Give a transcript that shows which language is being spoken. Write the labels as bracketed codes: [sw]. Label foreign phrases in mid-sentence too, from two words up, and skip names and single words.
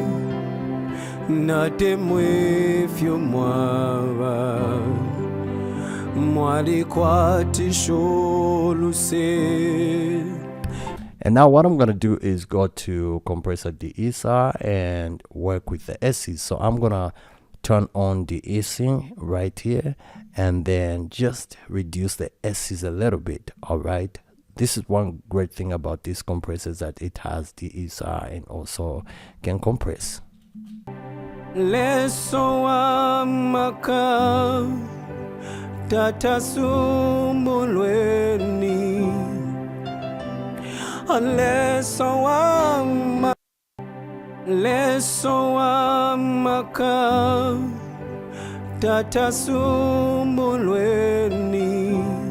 [bem] natemwefyo mwawa mwali kwatisholuse. [en] And now what I'm gonna do is go to compressor de-esser and work with the S's. So I'm gonna turn on the de-essing right here, and then just reduce the S's a little bit. All right, this is one great thing about this compressor, is that it has de-esser and also can compress. [bem] Leso amaka tata sumbulweni, aleso amaka tatasumbulweni